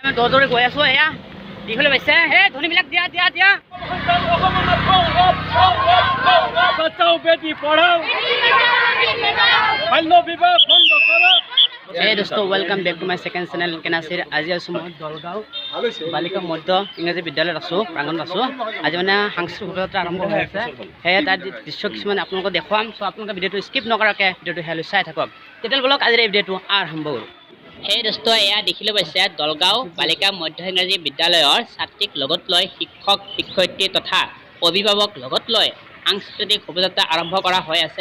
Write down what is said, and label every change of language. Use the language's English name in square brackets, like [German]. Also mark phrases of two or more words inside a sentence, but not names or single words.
[Assamese] আমি দৌৰি গৈ আছোঁ। এয়া দীঘলে পাইছে সেই ধনীবিলাক দিয়া দিয়া দিয়া [Hindi] बचाओ बेटी पढ़ाओ बाल्य विवाह बंद करो। [English] Hey dosto, welcome back to my second channel Kenasir. [Assamese] আজি আছো মই দলগাঁও বালিকা মধ্য ইংৰাজী বিদ্যালয়ত আছো, প্ৰাংগণত আছো। আজি মানে সাংস্কৃতিক শোভাযাত্ৰা আৰম্ভ হৈ আছে, সেয়ে তাৰ দৃশ্য কিছুমান আপোনালোকক দেখুৱাম। চ' আপোনালোকে ভিডিঅ'টো স্কিপ নকৰাকৈ ভিডিঅ'টো হেলৈ চাই থাকক। তেতিয়া বলক আজিৰ এই ভিডিঅ'টো আৰম্ভ কৰোঁ। সেই দোস্ত এয়া দেখিলে পাইছে দলগাঁও বালিকা মধ্য ইংৰাজী বিদ্যালয়ৰ ছাত্ৰীক লগত লৈ শিক্ষক শিক্ষয়িত্ৰী তথা অভিভাৱক লগত লৈ সাংস্কৃতিক শোভাযাত্ৰা আৰম্ভ কৰা হৈ আছে।